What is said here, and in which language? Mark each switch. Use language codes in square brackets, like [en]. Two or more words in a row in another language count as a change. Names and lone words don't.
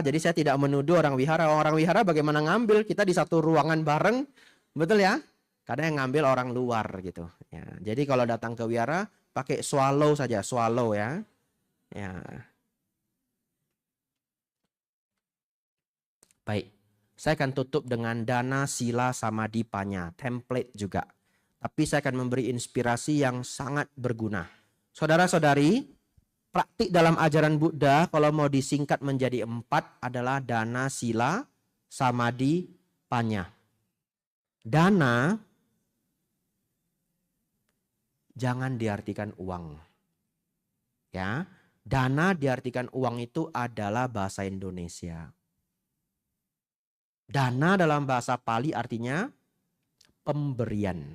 [id] Jadi saya tidak menuduh orang wihara. Orang wihara bagaimana ngambil? Kita di satu ruangan bareng. Betul ya? Kadang yang ngambil orang luar gitu. Ya, jadi kalau datang ke wihara pakai swallow saja, swallow ya. Ya. Baik. Saya akan tutup dengan [pi] dana sila samadhi panya, [id] template juga. Tapi saya akan memberi inspirasi yang sangat berguna. Saudara-saudari, praktik dalam ajaran Buddha kalau mau disingkat menjadi 4 adalah [pi] dana, sila, samadhi, panya. [id] Dana jangan diartikan uang. Ya, dana diartikan uang itu adalah bahasa Indonesia. Dana dalam bahasa Pali artinya pemberian.